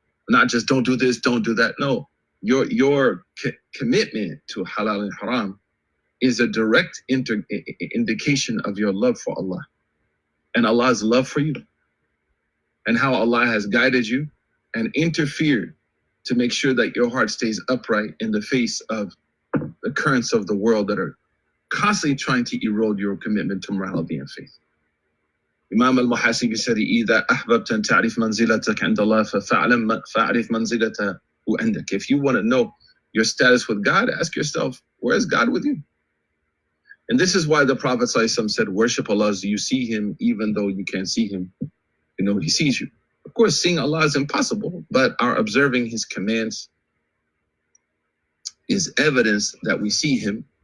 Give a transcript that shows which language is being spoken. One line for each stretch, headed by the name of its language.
English: Not just don't do this, don't do that. No, your commitment to halal and haram is a direct indication of your love for Allah and Allah's love for you, and how Allah has guided you and interfered to make sure that your heart stays upright in the face of the currents of the world that are constantly trying to erode your commitment to morality and faith. Imam al-Muhasibi said,
Arabic: إِذَا أَحْبَبْتَ أَن تَعْرِفْ مَنْزِلَتَكَ عِنْدَ اللَّهِ فَأَعْرِفْ مَنْزِلَتَهُ عِنْدَكَ.
English: If you want to know your status with God, ask yourself, where is God with you? And this is why the Prophet ﷺ said, worship Allah as you see Him, even though you can't see Him. You know He sees you. Of course, seeing Allah is impossible, but our observing His commands is evidence that we see Him.